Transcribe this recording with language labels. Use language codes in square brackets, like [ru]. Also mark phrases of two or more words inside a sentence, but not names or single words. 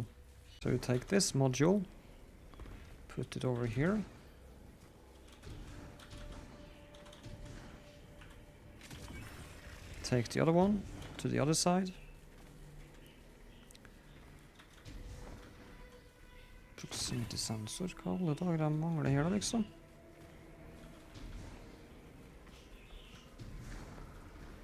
[en] So you take this module, put it over here. Take the other one to the other side. Proximity sensor, [no] hva alle dager de mangler her da liksom?